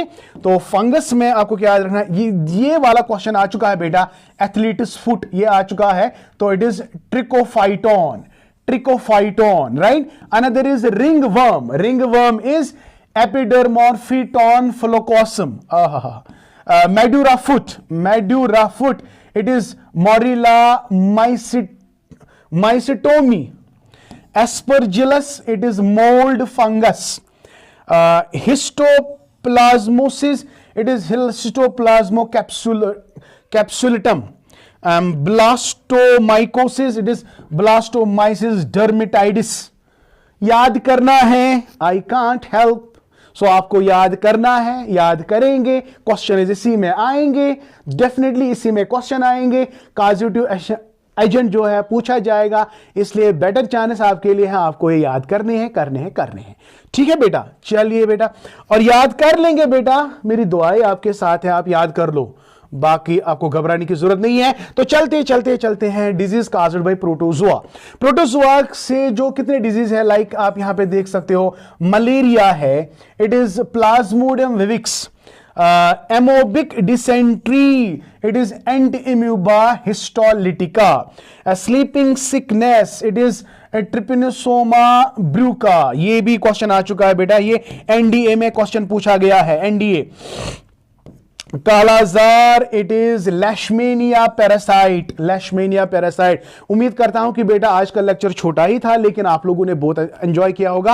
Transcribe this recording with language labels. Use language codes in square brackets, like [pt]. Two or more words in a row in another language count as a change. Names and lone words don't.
[hi] तो फंगस में आपको क्या याद रखना है, ये वाला क्वेश्चन आ चुका है बेटा, [en] athlete's foot [hi] ये आ चुका है, तो [en] it is trichophyton, right. another is ringworm is Epidermophyton floccosum, Madura foot it is Madurella mycetomi, Aspergillus it is mold fungus, histoplasmosis it is histoplasma capsulatum, blastomycosis it is blastomyces dermatitis। [hi] याद करना है, [en] I can't help, so [hi] आपको याद करना है, याद करेंगे, क्वेश्चन इसी में आएंगे, डेफिनेटली इसी में क्वेश्चन आएंगे, [en] causative agent [hi] जो है पूछा जाएगा, इसलिए [en] better chance [hi] आपके लिए है, आपको ये याद करने हैं, ठीक है बेटा। चलिए बेटा, और याद कर लेंगे बेटा, मेरी दुआएं आपके साथ है, आप याद कर लो, बाकी आपको घबराने की जरूरत नहीं है। तो चलते हैं [en] disease caused by protozoa [hi] से जो कितने डिजीज है, लाइक आप यहां पे देख सकते हो, मलेरिया है [en] it is Plasmodium vivax, amoebic dysentery it is Entamoeba histolytica, sleeping sickness it is trypanosoma bruca। [hi] ये भी क्वेश्चन आ चुका है बेटा, ये NDA में क्वेश्चन पूछा गया है, NDA। [en] kala-azar it is Leishmania parasite. [hi] उम्मीद करता हूं कि बेटा आज का लेक्चर छोटा ही था, लेकिन आप लोगों ने बहुत एंजॉय किया होगा।